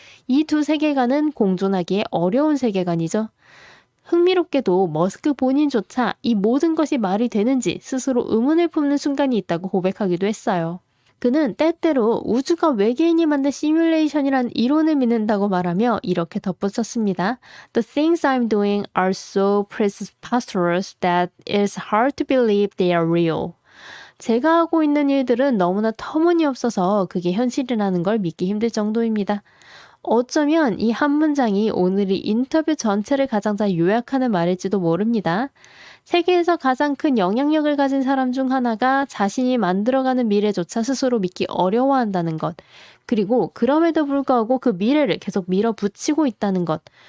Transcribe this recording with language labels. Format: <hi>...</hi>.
<ko>이 두 세계관은 공존하기에 어려운 세계관이죠. 흥미롭게도 머스크 본인조차 이 모든 것이 말이 되는지 스스로 의문을 품는 순간이 있다고 고백하기도 했어요. 그는 때때로 우주가 외계인이 만든 시뮬레이션이란 이론을 믿는다고 말하며 이렇게 덧붙였습니다.</ko> <en>The things I'm doing are so preposterous that it's hard to believe they are real.</en> <ko>제가 하고 있는 일들은 너무나 터무니없어서 그게 현실이라는 걸 믿기 힘들 정도입니다. 어쩌면 이 한 문장이 오늘 이 인터뷰 전체를 가장 잘 요약하는 말일지도 모릅니다. 세계에서 가장 큰 영향력을 가진 사람 중 하나가 자신이 만들어가는 미래조차 스스로 믿기 어려워한다는 것. 그리고 그럼에도 불구하고 그 미래를 계속 밀어붙이고 있다는 것.</ko>